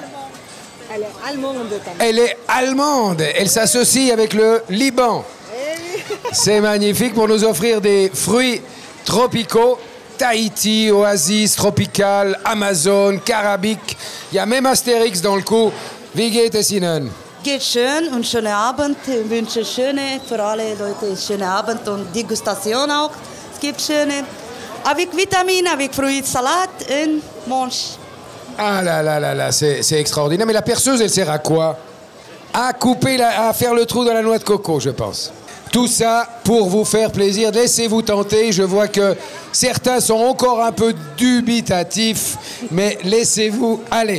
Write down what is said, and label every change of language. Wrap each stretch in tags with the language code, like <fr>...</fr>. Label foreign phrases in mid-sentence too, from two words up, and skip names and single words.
<fr>Elle est allemande. Tamara. Elle est allemande. Elle s'associe avec le Liban. C'est magnifique pour nous offrir des fruits tropicaux. Tahiti, Oasis, Tropical, Amazon, Karabik. Il y a même Astérix dans le coup.</fr> <de>Wie geht es Ihnen? Geht schön und schönen Abend. Ich wünsche für alle Leute schönen Abend und Degustation auch. Es gibt schöne,</de> <fr>avec vitamines, avec fruits, salade und mange. Ah là là là là, c'est extraordinaire. Mais la perceuse, elle sert à quoi? À couper, à faire le trou dans la noix de coco, je pense. Tout ça pour vous faire plaisir. Laissez-vous tenter. Je vois que certains sont encore un peu dubitatifs, mais laissez-vous aller.</fr>